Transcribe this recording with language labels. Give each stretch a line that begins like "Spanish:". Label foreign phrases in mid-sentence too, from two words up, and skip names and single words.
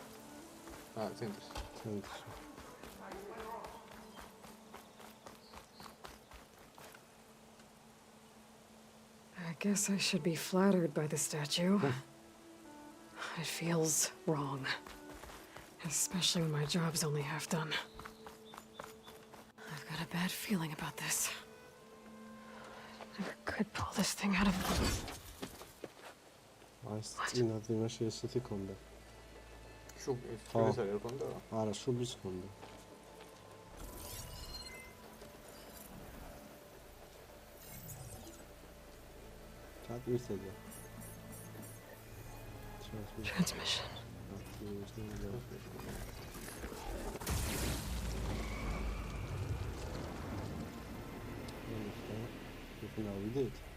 English: I guess I should be flattered by the statue. It feels wrong. Especially when my job's only half done. I've got a bad feeling about this. Never could pull this thing out of me.
Georgian: წინათ იმაში ესეთი ქონდა. შუბის არ ქონდა? არა, შუბის ქონდა.
English: Transmission. Now we did.